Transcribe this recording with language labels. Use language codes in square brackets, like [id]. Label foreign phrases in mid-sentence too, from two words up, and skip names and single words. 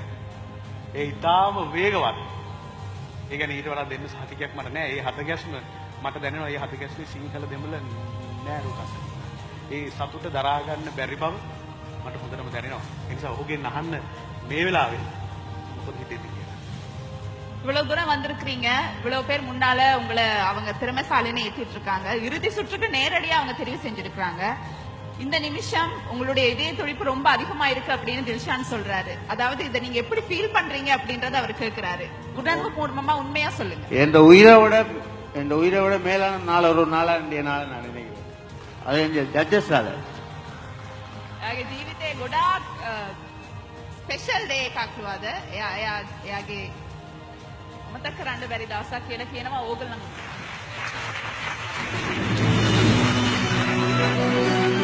[si] ඒ ඊටාම වේගවත්. ඒ කියන්නේ ඊට වඩා දෙන්න සහතිකයක් මට නෑ. ඒ හද ගැස්ම මට දැනෙනවා. ඒ හද ගැස්මේ සිංහල දෙමළ නෑ රුකස්. ඒ සතුට දරා ගන්න බැරි බව මට හොඳටම දැනෙනවා. ඒ නිසා ඔහුගෙන් අහන්න මේ වෙලාවේ [ta] இவ்வளவு தூரம் வந்திருக்கிறீங்க, இவ்வளவு பேர் முன்னால உங்களை அவங்க திறமைசாலின்னு ஏற்றிட்டு இருக்காங்க. இறுதி சுற்றுக்கு நேரடியா அவங்க தெரிவு செஞ்சிருக்காங்க. இந்த நிமிஷம் உங்களுடைய இதய துடிப்பு ரொம்ப அதிகமா இருக்கு அப்படின்னு தில்ஷான் சொல்றாரு. அதாவது இதை நீங்க எப்படி ஃபீல் பண்றீங்க அப்படின்றத அவர் கேட்கிறாரு. உணர்வு பூர்வமா உண்மையா சொல்லுங்க. என் உயிரை விட மேலான நாள் ஒரு நாளா நான் நினைக்கிறேன். அது ஜட்ஜஸ் [si] ජීවිතේ ගොඩාක් [en] special day [si] එකක් වුණාද? එයාගේ මතක කරන්න බැරි දවසක් කියලා කියනවා ඕගොල්ලෝ.